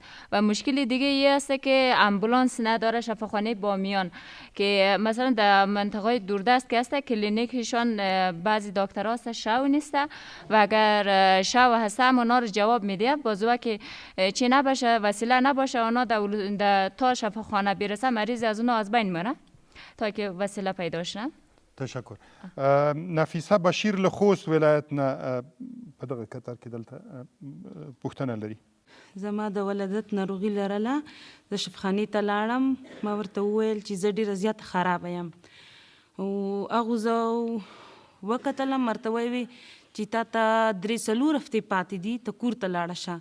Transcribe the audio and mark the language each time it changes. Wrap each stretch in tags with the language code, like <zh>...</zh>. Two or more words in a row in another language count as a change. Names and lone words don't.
<fa>و مشکل دیگه این است که امبولانس نداره شفاخانه بامیان، که مثلا در منطقه دوردست که هست کلینیکشان بعضی دکترها هست شو نیسته و اگر شو هسته هم اونا رو جواب میده بازوه که چی نباشه وسیله نباشه اونا تا شفاخانه برسه مریض از اونا از بین میره تا که وسیله پیدا شن. تشکر.</fa> <ps>نفیسه بشیر له خوست ولایت نه په دغه کتار کې دلته پوښتنه لري. زما د ولادت ناروغي لرله، زه شفاخانې ته لاړم، ما ورته وویل چې زه ډېره زیاته خرابه یم. هغو زه وکتلم، ورته ویې چې تا ته 3-4 هفتې پاتې دي، ته کور ته لاړه شه.</ps>